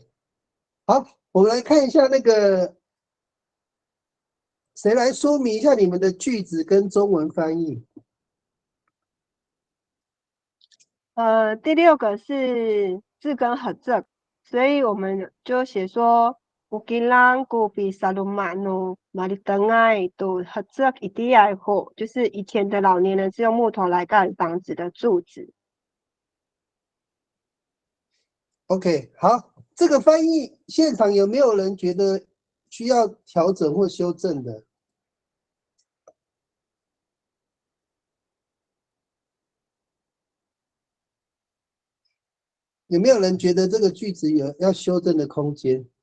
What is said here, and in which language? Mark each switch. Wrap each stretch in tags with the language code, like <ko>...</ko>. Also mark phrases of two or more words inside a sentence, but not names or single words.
<zh>好，我们来看一下那个，谁来说明一下你们的句子跟中文翻译？第6个是字根和这，所以我们就写说 ，</zh> <ami>Ukilang ku bisa lumano malitangay do</ami> <zh>和这一定要后，就是以前的老年人是用木头来盖房子的柱子。 OK， 好，这个翻译现场有没有人觉得需要调整或修正的？有没有人觉得这个句子有要修正的空间？</zh>